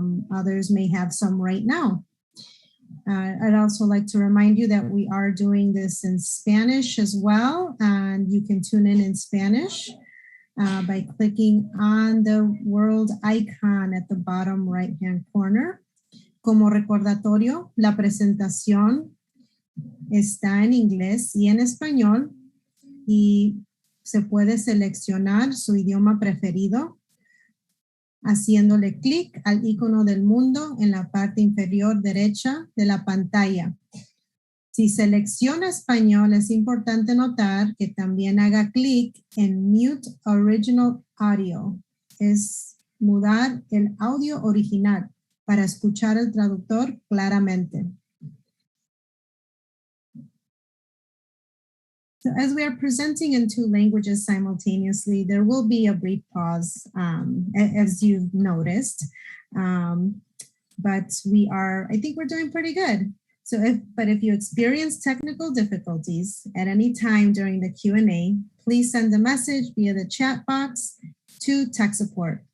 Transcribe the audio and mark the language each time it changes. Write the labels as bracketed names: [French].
[English] Others may have some right now. I'd also like to remind you that we are doing this in Spanish as well, and you can tune in Spanish by clicking on the world icon at the bottom right-hand corner. [Spanish] Como recordatorio, la presentación está en inglés y en español y se puede seleccionar su idioma preferido haciéndole clic al icono del mundo en la parte inferior derecha de la pantalla. Si selecciona español, es importante notar que también haga clic en Mute Original Audio. Es mudar el audio original para escuchar al traductor claramente. [English] So as we are presenting in two languages simultaneously, there will be a brief pause, as you've noticed. But I think we're doing pretty good. So if you experience technical difficulties at any time during the Q&A, please send a message via the chat box to tech support.